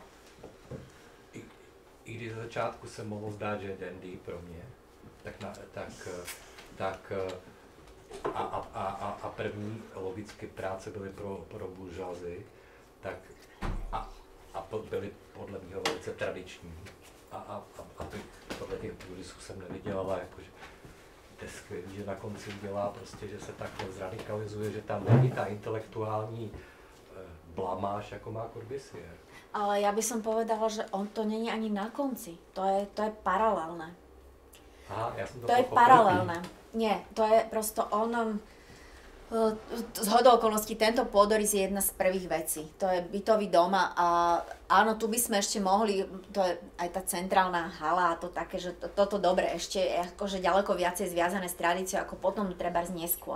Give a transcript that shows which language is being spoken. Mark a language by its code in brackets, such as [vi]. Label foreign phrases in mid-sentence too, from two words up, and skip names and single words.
[cs] I když za začátku se mohlo zdát, že je dandy pro mě, a první logicky práce byly pro buržoazii, tak a byly podle mě velice tradiční. A tohle těch půdorysů jsem neviděl, ale jakože to je skvělý, že na konci udělá prostě, že se takhle zradikalizuje, že tam není ta intelektuální blamáž, jako má Corbusier. [sk] Ale ja by som povedala, že on to není ani na konci. To je paralelné. Aha, ja som to je paralelné. Nie, to je prosto on... Zhodou okolností tento pôdorys je jedna z prvých vecí. To je bytový dom a áno, tu by sme ešte mohli, to je aj tá centrálna hala a to také, že toto dobre ešte je akože ďaleko viacej zviazané s tradíciou ako potom trebárs neskôr.